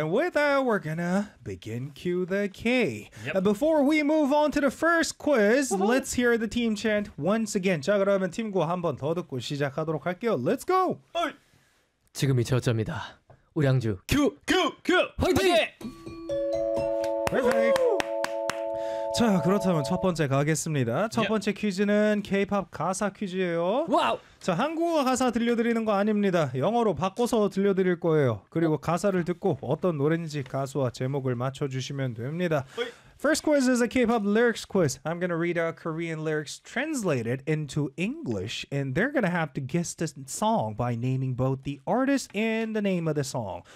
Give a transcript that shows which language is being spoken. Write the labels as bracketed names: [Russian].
[English] And with that, we're going to begin Q the K. Yep. Before we move on to the first quiz, uh-huh. Let's hear the team chant once again. [Korean] 자, 그러면 팀 구호 한 번 더 듣고 시작하도록 할게요. [English] Let's go. [Korean] 지금이 저점이다. 우량주 QQQ 화이팅! 화이팅! 자, 그렇다면 첫 번째 가겠습니다. 첫 번째 퀴즈는 K-POP 가사 퀴즈예요. 와우! 자, 한국어 가사 들려드리는 거 아닙니다. 영어로 바꿔서 들려드릴 거예요. 그리고 가사를 듣고 어떤 노래인지 가수와 제목을 맞춰주시면 됩니다. [English] First quiz is a K-POP lyrics quiz. I'm going to read out Korean lyrics translated into English, and they're going to have to guess the song by naming both the artist and the name of the song.